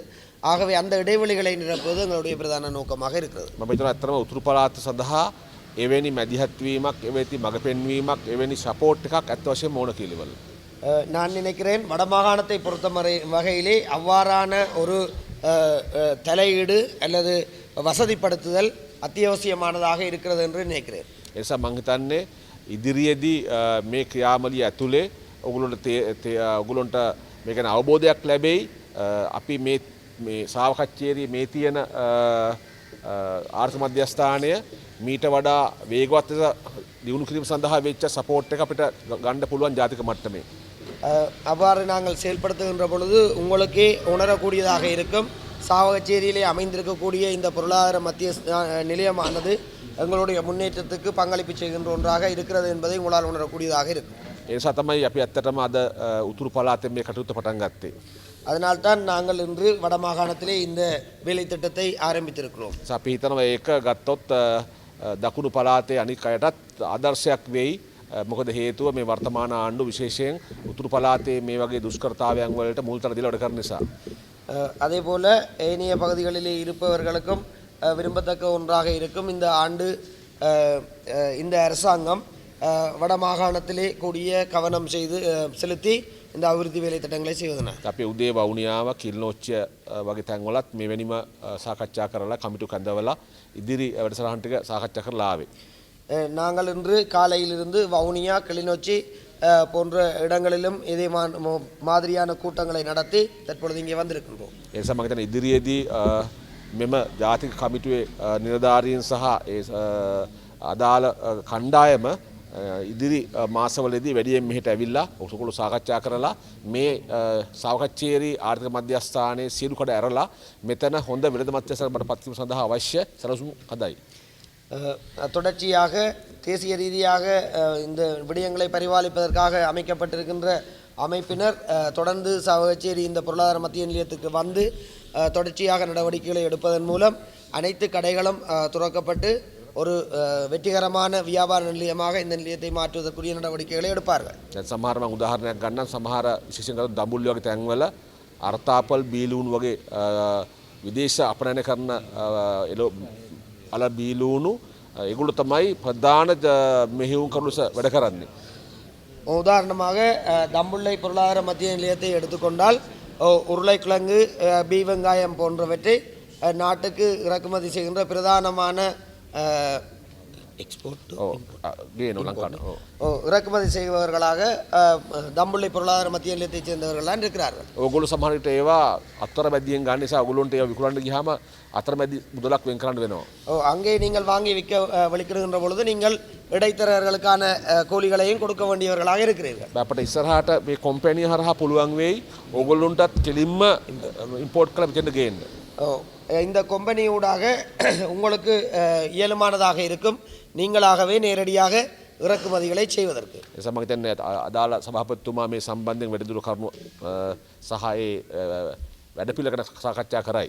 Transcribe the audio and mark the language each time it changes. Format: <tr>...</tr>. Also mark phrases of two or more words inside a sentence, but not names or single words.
<ta>ஆகவே அந்த இடைவெளிகளை நிரப்புவது எங்களுடைய பிரதான நோக்கமாக இருக்கிறது.</ta> <si>මම හිතනවා ඇත්තටම උතුරු පළාත සඳහා එවැනි මැදිහත් වීමක්, එවැනි මඟ පෙන්වීමක්, එවැනි සපෝට් එකක් අත් වශයෙන්ම ඕන කියලා.</si> <ta>நான் நினைக்கிறேன் வடமாகாணத்தை பொறுத்த வகையிலே அவ்வாறான ஒரு தலையீடு அல்லது வசதிப்படுத்துதல் அத்தியாவசியமானதாக இருக்கிறது என்று நினைக்கிறேன்.</ta> <si>ඒ නිසා මම හිතන්නේ ඉදිරියේදී මේ ක්‍රියාවලිය ඇතුලේ ඔගොල්ලන්ට මේ ගැන අවබෝධයක් ලැබෙයි. අපි මේ සාවකච්ඡේරියේ මේ තියෙන ආර්ථික මධ්‍යස්ථානය මීට වඩා වේගවත් දියුණු කිරීම සඳහා වෙච්ච සපෝට් එක අපිට ගන්න පුළුවන් ජාතික මට්ටමේ.</si> <ta>அவ்வாறு நாங்கள் செயல்படுத்துகின்ற பொழுது உங்களுக்கே உணரக்கூடியதாக இருக்கும். சாவகச்சேரியிலே அமைந்திருக்கக்கூடிய இந்த பொருளாதார மத்திய நிலையமானது எங்களுடைய முன்னேற்றத்துக்கு பங்களிப்பு செய்கின்ற ஒன்றாக இருக்கிறது என்பதை உங்களால் உணரக்கூடியதாக இருக்கும்.</ta> <si>ඒ නිසා තමයි අපි ඇත්තටම අද උතුරු පළාතේ මේ කටයුත්ත පටන් ගත්තේ.</si> <ta>அதனால்தான் நாங்கள் இன்று வடமாகாணத்திலே இந்த வேலை திட்டத்தை ஆரம்பித்திருக்கிறோம்.</ta> <si>අපි හිතනවා ඒක ගත්තොත් දකුණු පළාතේ අනික් අයටත් ආදර්ශයක් වෙයි. මොකද හේතුව මේ වර්තමාන ආණ්ඩුව විශේෂයෙන් උතුරු පළාතේ මේ වගේ දුෂ්කරතාවයන් වලට මුල්තැන දීලා වැඩ කරන නිසා.</si> <ta>அதே போல ஏனைய பகுதிகளிலே இருப்பவர்களுக்கும் விரும்பத்தக்க ஒன்றாக இருக்கும். இந்த ஆண்டு இந்த அரசாங்கம் வடமாகாணத்திலே கூடிய கவனம் செலுத்தி இந்த අවිරුද්ධ வேலை திட்டங்களை செய்வதன.</ta> <si>අපි උදේ වවුනියාව කිල්නොච්චිය වගේ තැන්වලත් මෙවැනිම සාකච්ඡා කරලා කමිටු කැඳවලා ඉදිරි වැඩසටහන් ටික සාකච්ඡා කරලා ආවේ.</si> <ta>நாங்கள் இன்று காலையிலிருந்து வவுனியா கிளிநொச்சி போன்ற இடங்களிலும் இதே மாதிரியான கூட்டங்களை நடத்தி தற்பொழுது இங்கே வந்திருக்கின்றோம்.</ta> <si>ඒ නිසා මම හිතන්නේ ඉදිරියේදී මෙම ජාතික කමිටුවේ නිලධාරීන් සහ ඒ අදාළ කණ්ඩායම ඉදිරි මාසවලදී වැඩියෙන් මෙහෙට ඇවිල්ලා ඔසුකුළු සාකච්ඡා කරලා මේ සාවකච්ඡේරි ආර්ථික මධ්‍යස්ථානයේ සියලු කඩ ඇරලා මෙතන හොඳ වෙළඳ මධ්‍යස්ථානකට පත් වීම සඳහා අවශ්‍ය සැලසුම් හදයි.</si> <ta>தொடர்ச்சியாக தேசிய ரீதியாக இந்த விடயங்களை பரிபாலிப்பதற்காக அமைக்கப்பட்டிருக்கின்ற அமைப்பினர் தொடர்ந்து சாவகச்சேரி இந்த பொருளாதார மத்திய நிலையத்துக்கு வந்து தொடர்ச்சியாக நடவடிக்கைகளை எடுப்பதன் மூலம் அனைத்து கடைகளும் துறக்கப்பட்டு ஒரு வெற்றிகரமான வியாபார நிலையமாக இந்த நிலையத்தை மாற்றுவதற்குரிய நடவடிக்கைகளை எடுப்பார்கள்.</ta> <si>සමහර මම උදාහරණයක් ගන්නම්. සමහර විශේෂයෙන් කරන දඹුල්ල වගේ තැන්වල අර්තාපල් බීලූණු වගේ විදේශ අපනයන කරන අල බීලූණු ඒගොල්ලෝ තමයි ප්‍රධාන මෙහෙයුම් කරුණු වැඩ කරන්නේ.</si> <ta>உதாரணமாக தம்புள்ளை பொருளாதார மத்திய நிலையத்தை எடுத்துக்கொண்டால் உருளைக்கிழங்கு பீ வெங்காயம் போன்றவற்றை நாட்டுக்கு இறக்குமதி செய்கின்ற பிரதானமான எக்ஸ்போர்ட்</ta> <si>ගේනු ලංකාවට.</si> <ta>இறக்குமதி செய்பவர்களாக தம்புள்ளை பொருளாதார மத்திய நிலையத்தைச் சேர்ந்தவர்கள்லாம் இருக்கிறார்கள்.</ta> <si>ඕගොල්ලෝ සමහර විට ඒවා අත්තර මැදියෙන් ගන්න නිසා ඔයගොල්ලොන්ට ඒවා විකුණන්න ගියාම අතර මැදි මුදලක් වෙන් කරන්න වෙනවා.</si> <ta>அங்கே நீங்கள் வாங்கி விற்க வலிக்கிடுகின்ற பொழுது நீங்கள் இடைத்தரகர்களுக்கான கூலிகளையும் கொடுக்க வேண்டியவர்களாக இருக்கிறீர்கள்.</ta> <si>අපට ඉස්සරහට මේ කොම්පැනි හරහා පුළුවන් වෙයි ඕගොල්ලොන්ටත් කෙලින්ම ඉම්පෝට් කරලා මෙතන ගේන්න.</si> <ta>இந்த கொம்பெனியூடாக உங்களுக்கு இயலுமானதாக இருக்கும் நீங்களாகவே நேரடியாக இறக்குமதிகளை செய்வதற்கு.</ta> <si>ඒ සමග හිතන්නේ අදාළ සභාපතිතුමා මේ සම්බන්ධයෙන් වැඩිදුර කරුණු සහ ඒ වැඩපිළිවෙලකට සාකච්ඡා කරයි.</si>